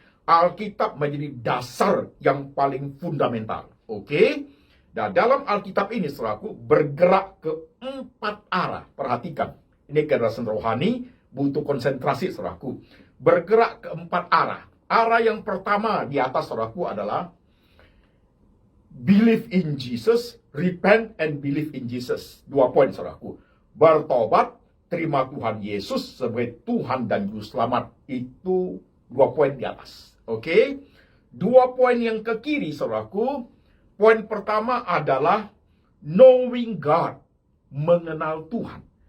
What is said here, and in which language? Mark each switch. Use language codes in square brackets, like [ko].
[id] Alkitab menjadi dasar yang paling fundamental. Oke? Dan dalam Alkitab ini, saudaraku, bergerak ke 4 arah. Perhatikan, ini kedewasaan rohani, butuh konsentrasi, saudaraku. Bergerak ke 4 arah. Arah yang pertama di atas, saudaraku, adalah [en] Believe in Jesus, repent and believe in Jesus. [id] 2 poin, saudaraku. Bertobat, terima Tuhan Yesus sebagai Tuhan dan Juru Selamat. Itu 2 poin di atas. Oke? 2 poin yang ke kiri, saudaraku. Poin pertama adalah [en] knowing God, [id] mengenal Tuhan.